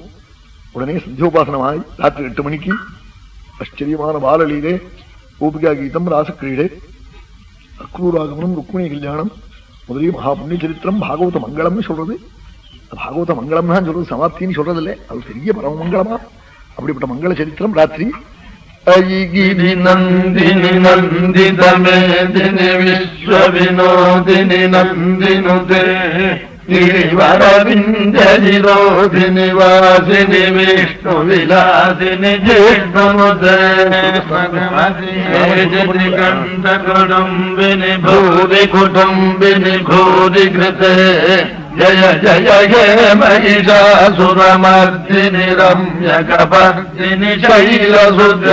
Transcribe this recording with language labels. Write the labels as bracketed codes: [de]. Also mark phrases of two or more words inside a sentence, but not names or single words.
[ta] உடனே சந்தியோபாசனமாய் ராத்திரி 8 மணிக்கு ஆச்சரியமான பாலலீலே, கோபிகா கீதம், ராசக்கிரீடை, அக்ரூராகமனம், ருக்மிணி கல்யாணம் முதலிய மகா புண்ணிய சரித்திரம் பாகவத மங்களம்னு சொல்றது. பாகவத மங்களம் தான் சொல்றது, சமாப்தின்னு சொல்றது இல்லை, அது பெரிய பரம மங்களமா. அப்படிப்பட்ட மங்கள சரித்திரம் ராத்திரி. [sa] अयिगिरि नन्दिनि नन्दितमेदिनि विश्व विनोदिनि नन्दिनुते गिरिवरविन्दजिरोधिनि वासिनि विष्णु विलासिनि जिष्णुमुदे कुटुम्बिनि भूरि कुटुम्बिनि भूरि कृते जय जय हे महिषासुरमर्दिनि रम्यकपर्दिनि शैलसुते